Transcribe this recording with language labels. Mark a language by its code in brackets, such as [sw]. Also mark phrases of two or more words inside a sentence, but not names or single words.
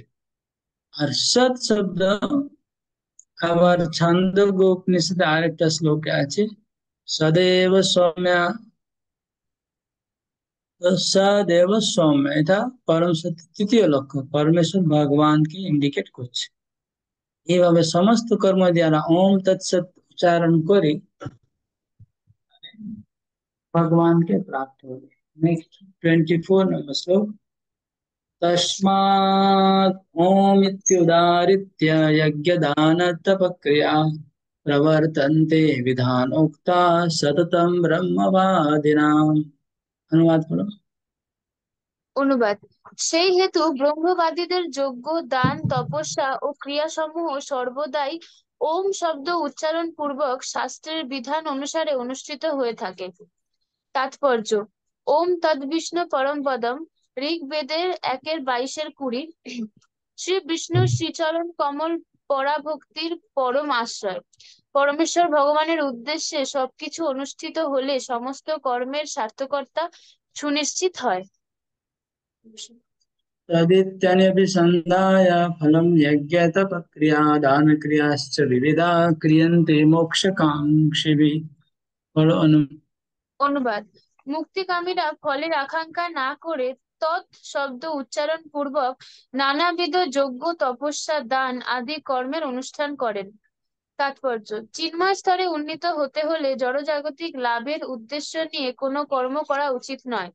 [bn] আর সৎ শব্দ আবার ছান্দোগ্য উপনিষদে আরেকটা শ্লোকে আছে, [sa] সদেব সৌম্য, [bn] তো [sa] সদেব সৌম্য [bn] এটা পরম সত্য তৃতীয় লক্ষ্য, পরমেশ্বর ভগবানকে ইন্ডিকেট করছে। এইভাবে সমস্ত কর্ম দ্বারা [sa] ওম তৎসৎ [bn] উচ্চারণ করে ভগবানকে প্রাপ্ত হবে। নেক্সট 24 নম্বর শ্লোক। [sa] तस्मात् ओम इत्युदाहृत्य यज्ञदानतपक्रिया प्रवर्तन्ते विधानोक्ता सततं ब्रह्मवादिनाम्। [bn] অনুবাদ করো। অনুবাদ। সেই হেতু ব্রহ্মবাদীদের যজ্ঞ, দান, তপস্যা ও ক্রিয়াসমূহ সর্বদাই ওম শব্দ উচ্চারণ পূর্বক শাস্ত্রের বিধান অনুসারে অনুষ্ঠিত হয়ে থাকে। তাৎপর্য: [sa] ওম তদ্বিষ্ণু পরম পদম, [bn] ঋগ্বেদের 1:22-20। শ্রী বিষ্ণু শ্রীচরণ কমল পরাভক্তির পরম আশ্রয়। পরমেশ্বর ভগবানের উদ্দেশ্যে সবকিছু অনুষ্ঠিত হলে সমস্ত কর্মের সার্থকতা সুনিশ্চিত হয়। [sa] तदित्यनभिसन्धाय फलं यज्ञतपक्रिया दानक्रियाश्च विविधा क्रियन्ते मोक्षकाङ्क्षिभिः। [bn] বলো অনুবাদ। মুক্তিকামীরা ফলের আকাঙ্ক্ষা না করে তৎ শব্দ উচ্চারণ পূর্বক নানাবিধ যজ্ঞ, তপস্যা, দান আদি কর্মের অনুষ্ঠান করেন। তাৎপর্য: চিন্ময় স্তরে উন্নীত হতে হলে জড়জাগতিক লাভের উদ্দেশ্য নিয়ে কোনো কর্ম করা উচিত নয়।